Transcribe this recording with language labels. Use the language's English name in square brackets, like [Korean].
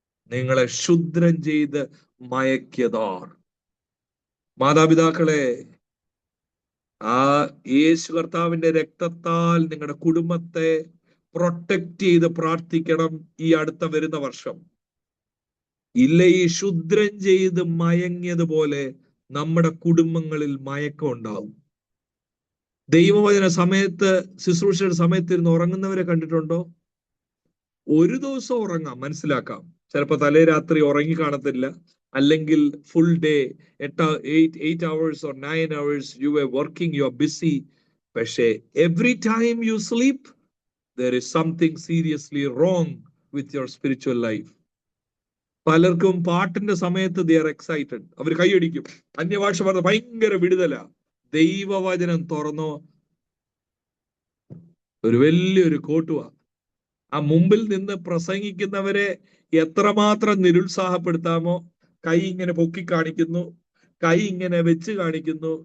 [Malayalam] നിങ്ങളെ ക്ഷുദ്രം ചെയ്ത് മയക്കിയതാർ. മാതാപിതാക്കളെ, ആ യേശു കർത്താവിന്റെ രക്തത്താൽ നിങ്ങളുടെ കുടുംബത്തെ പ്രൊട്ടക്ട് ചെയ്ത് പ്രാർത്ഥിക്കണം ഈ അടുത്ത വരുന്ന വർഷം. ഇല്ല, ഈ ക്ഷുദ്രം ചെയ്ത് മയങ്ങിയതുപോലെ നമ്മുടെ കുടുംബങ്ങളിൽ മയക്കം ഉണ്ടാവും. ദൈവവചന സമയത്ത്, ശുശ്രൂഷയുടെ സമയത്ത് ഇരുന്ന് ഉറങ്ങുന്നവരെ കണ്ടിട്ടുണ്ടോ? ഒരു ദിവസം ഉറങ്ങാം, മനസ്സിലാക്കാം. ചിലപ്പോ തലേ രാത്രി ഉറങ്ങി കാണത്തില്ല, അല്ലെങ്കിൽ [English] Full day 8 hours or 9 hours you were working, you are busy. പക്ഷേ every time you sleep there is something seriously wrong with your spiritual life. [Malayalam] പലർക്കും പാട്ടിന്റെ സമയത്ത് [English] they are excited, [Malayalam] അവർ കൈയടിക്കും, അന്യഭാഷ പറഞ്ഞ ഭയങ്കര വിടുതല. ദൈവവചനം തുറന്നോ ഒരു വലിയൊരു കോട്ടുവാ. ആ മുമ്പിൽ നിന്ന് പ്രസംഗിക്കുന്നവരെ എത്രമാത്രം നിരുത്സാഹപ്പെടുത്താമോ, കൈ ഇങ്ങനെ പൊക്കി കാണിക്കുന്നു, കൈ ഇങ്ങനെ വെച്ച് കാണിക്കുന്നു.